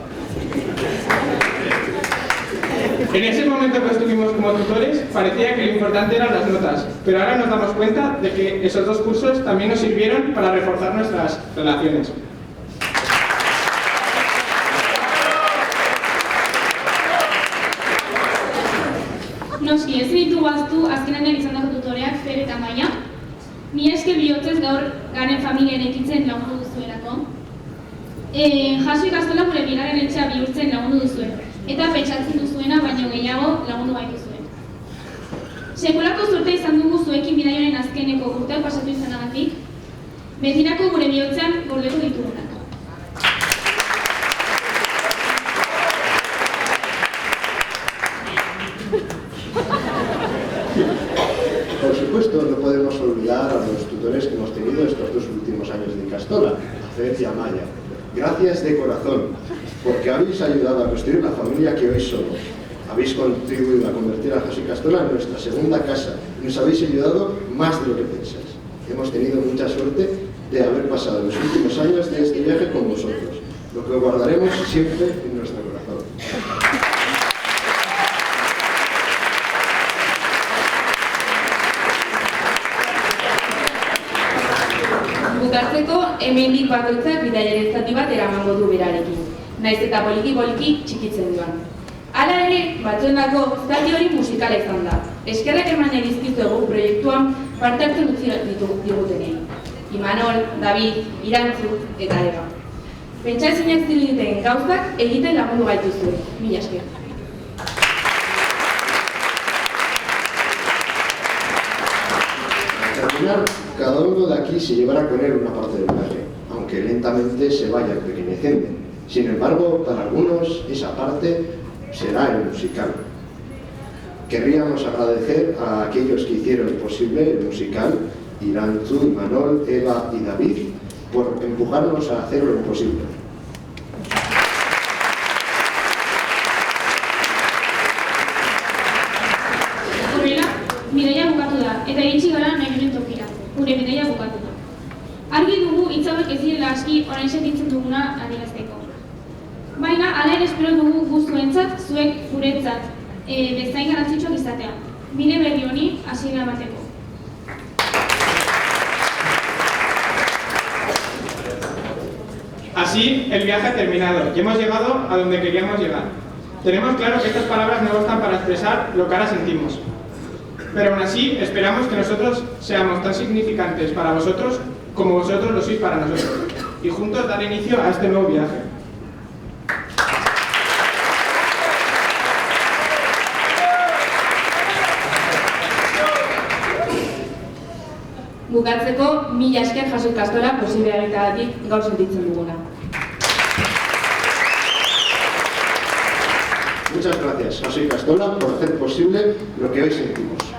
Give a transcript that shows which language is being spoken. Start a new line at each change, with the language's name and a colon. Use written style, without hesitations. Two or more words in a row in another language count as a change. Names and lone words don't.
Spanish: En ese momento que estuvimos como tutores, parecía que lo importante eran las notas, pero ahora nos damos cuenta de que esos dos cursos también nos sirvieron para reforzar nuestras relaciones.
Basque: Noski, ezin ditugu ahaztu azkenean izandako tutoreak Fer eta Maia. Mila esker bihotzez gaur garen familia eraikitzen lagundu duzuelako. Jaso ikastola gure bigarren etxea bihurtzen lagundu duzuen, eta pentsatzen duzuena baino gehiago lagundu gaituzuen. Sekulako zortea izan dugu zuekin bidaioaren azkeneko urteak pasatu izanagatik, betirako gure bihotzean gordeko ditugunak.
Spanish: Por supuesto, no podemos olvidar a los tutores que hemos tenido estos 2 últimos años de Ikastola, a Fer y a Maya. Gracias de corazón, porque habéis ayudado a construir la familia que hoy somos. Habéis contribuido a convertir a Jaso Ikastola en nuestra segunda casa y nos habéis ayudado más de lo que pensáis. Hemos tenido mucha suerte de haber pasado los últimos años de este viaje con vosotros, lo que guardaremos siempre en nuestro corazón.
Basque: Bukatzeko, hemendik bakoitzak bidaiaren zati bat eramango du berarekin, naiz eta poliki-poliki txikitzen duan. Hala ere, batzuentzako zati hori musikala izan da. Eskerrak eman dizkizuegu proiektuan parte hartzen utzi digutenei. Imanol, David, Irantzu eta Eva. Pentsaezinak ziruditen gauzak egiten lagundu gaituzue. Mila esker.
Spanish: Al terminar, cada uno de aquí se llevará con él una parte del viaje, aunque lentamente se vaya empequeñeciendo. Sin embargo, para algunos esa parte será el musical. Querríamos agradecer a aquellos que hicieron posible el musical, Irantzu, Imanol, Eva y David, por empujarnos a hacer lo imposible.
Basque: Horrela, bidaia bukatu da, eta iritsi gara nahi duen tokira. Gure bidaia bukatu da. Argi dugu hitz hauek ez direla aski orain sentitzen duguna adierazteko. Baina, hala ere espero dugu guztuentzat, zuek guretzat, bezain garrantzitsuak izatea. Bide berri honi hasiera emateko.
Spanish: Así, el viaje ha terminado y hemos llegado a donde queríamos llegar. Tenemos claro que estas palabras no bastan para expresar lo que ahora sentimos. Pero aún así, esperamos que nosotros seamos tan significantes para vosotros como vosotros lo sois para nosotros. Y juntos dar inicio a este nuevo viaje.
Basque: Bukatzeko, mila esker Jaso Ikastola posible egiteagatik gaur sentitzen duguna.
Spanish: Muchas gracias, Jaso Ikastola, por hacer posible lo que hoy sentimos.